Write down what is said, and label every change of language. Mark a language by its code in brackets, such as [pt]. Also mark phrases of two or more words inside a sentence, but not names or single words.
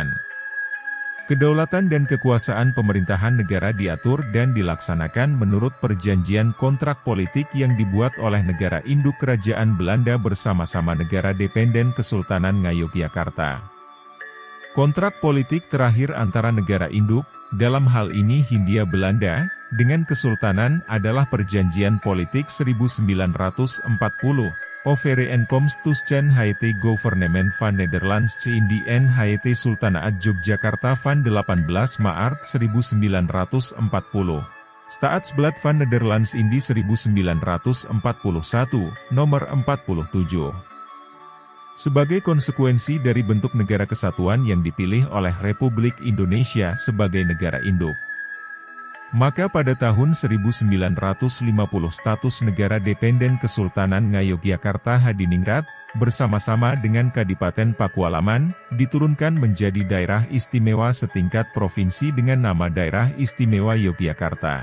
[id] Kedaulatan dan kekuasaan pemerintahan negara diatur dan dilaksanakan menurut perjanjian kontrak politik yang dibuat oleh negara induk kerajaan Belanda bersama-sama negara dependen Kesultanan Ngayogyakarta. Kontrak politik terakhir antara negara induk, dalam hal ini Hindia Belanda, dengan Kesultanan adalah Perjanjian Politik 1940, [nl] Overeenkomst het Gouvernement van Nederlands Indie en het Sultanaat Yogyakarta van 18 Maart 1940. Staatsblad van Nederlands Indie 1941, [id] nomor 47. Sebagai konsekuensi dari bentuk negara kesatuan yang dipilih oleh Republik Indonesia sebagai negara induk, maka pada tahun 1950 status negara dependen Kesultanan Ngayogyakarta Hadiningrat, bersama-sama dengan Kadipaten Pakualaman, diturunkan menjadi daerah istimewa setingkat provinsi dengan nama Daerah Istimewa Yogyakarta.